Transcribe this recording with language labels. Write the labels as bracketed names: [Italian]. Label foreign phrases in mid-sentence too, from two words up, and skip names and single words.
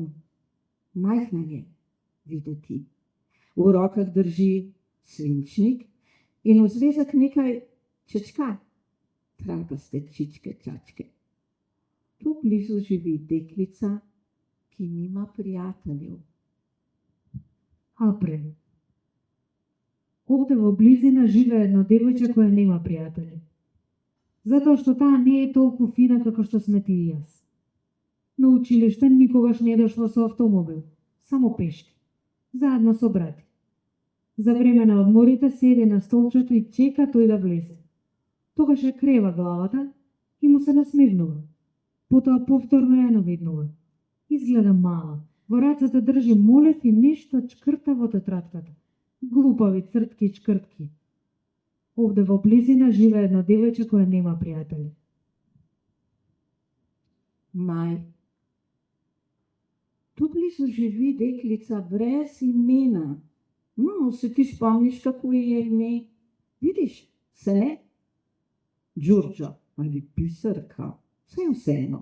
[Slovenian] Majhna je videti. V rokah drži svinčnik in v zvezek nekaj čečka, trapaste čičke čačke. Tu blizu živi deklica, ki nima prijateljev. [Macedonian] Април. Овде во близина живее едно девојче кое нема пријатели. Затоа што таа не е толку фина како што сме ти и јас. На училиште никогаш не дошло со автомобил, само пешки, заедно со брати. За време на одморите седи на столчето и чека тој да влезе. Тогаш ја крева главата и му се насмевнува. Потоа повторно ја наведнува. Изгледа мала, во рацете држи молев и нешто чкрта во тетратката. Глупави цртки чкртки. Овде во близина живее едно девојче кое нема пријатели. [Slovenian] Maj. Tu blizu živi deklica brez imena. No, se ti spomniš, kako ji je ime? Vidiš, se ne? Đurđa ali Biserka, vse je vseeno.